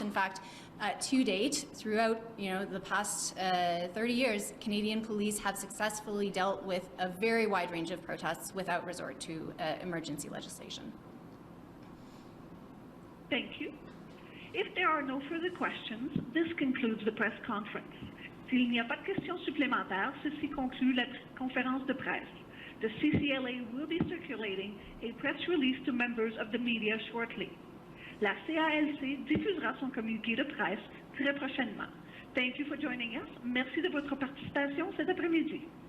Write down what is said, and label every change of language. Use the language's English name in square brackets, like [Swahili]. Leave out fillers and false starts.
[English] In fact, to date, throughout the past 30 years, Canadian police have successfully dealt with a very wide range of protests without resort to emergency legislation. Thank you. If there are no further questions, this concludes the press conference. [French] S'il n'y a pas de questions supplémentaires, ceci conclut la conférence de presse. [English] The CCLA will be circulating a press release to members of the media shortly. [French] La CALC diffusera son communiqué de presse très prochainement. [English] Thank you for joining us. [French] Merci de votre participation cet après-midi.